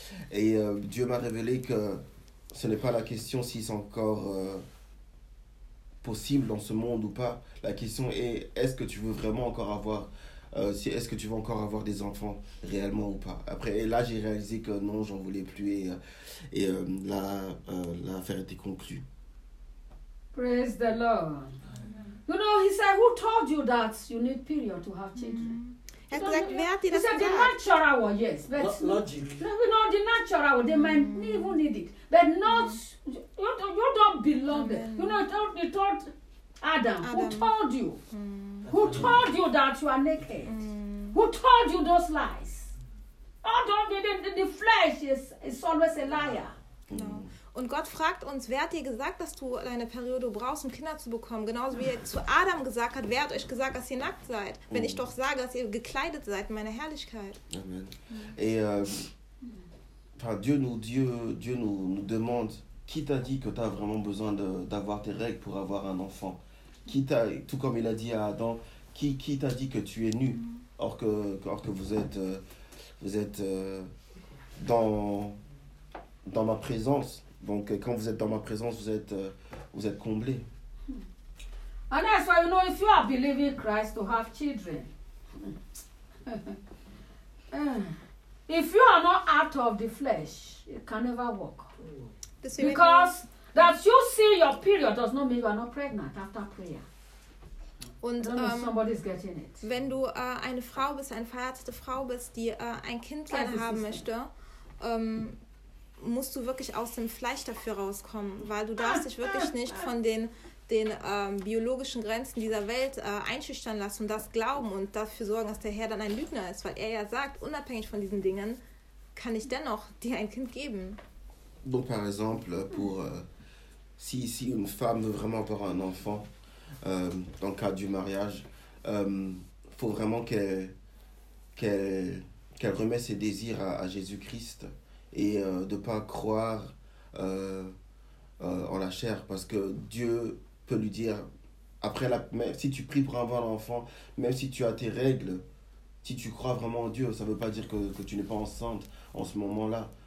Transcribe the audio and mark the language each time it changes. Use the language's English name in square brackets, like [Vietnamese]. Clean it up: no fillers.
[French] Et Dieu m'a révélé que ce n'est pas la question si c'est encore possible dans ce monde ou pas. La question est-ce que tu veux vraiment encore avoir... est-ce que tu vas encore avoir des enfants réellement ou pas. Après, et là, j'ai réalisé que non, j'en voulais plus l'affaire était conclue. [English] Praise the Lord. You know, he said, who told you that you need period to have children? Mm-hmm. He said, the natural one, yes. But logic. No, the natural one, they might even need it. But not, you don't belong there. You know, you told Adam, who told you? Mm-hmm. Who told you that you are naked? Mm. Who told you those lies? Oh, the flesh is always a liar. [German] Und Gott fragt uns, wer hat dir gesagt, dass du deine Periode brauchst, um Kinder zu bekommen? Genauso wie er zu Adam gesagt hat, wer hat euch gesagt, dass ihr nackt seid? Wenn ich doch sage, dass ihr gekleidet seid in meiner Herrlichkeit. Amen. [French] Et Dieu nous demande, qui t'a dit que tu as vraiment besoin d'avoir tes règles pour avoir un enfant? Tout comme il a dit à Adam, qui t'a dit que tu es nu, or que vous êtes dans ma présence. Donc quand vous êtes dans ma présence, vous êtes comblé. [English] And that's why, you know, if you are believing Christ to have children, if you are not out of the flesh, it can never work. Because that you see your period does not mean you are not pregnant after prayer. [German] Und wenn du eine Frau bist, eine verheiratete Frau bist, die ein Kind gerne haben möchte, musst du wirklich aus dem Fleisch dafür rauskommen, weil du darfst dich wirklich nicht von den biologischen Grenzen dieser Welt einschüchtern lassen und das glauben und dafür sorgen, dass der Herr dann ein Lügner ist, weil er ja sagt, unabhängig von diesen Dingen, kann ich dennoch dir ein Kind geben. [French] Donc par exemple, pour si une femme veut vraiment avoir un enfant, dans le cadre du mariage, faut vraiment qu'elle remette ses désirs à Jésus-Christ et de pas croire en la chair, parce que Dieu peut lui dire après la, même si tu pries pour avoir l'enfant, même si tu as tes règles, si tu crois vraiment en Dieu, ça veut pas dire que tu n'es pas enceinte en ce moment-là.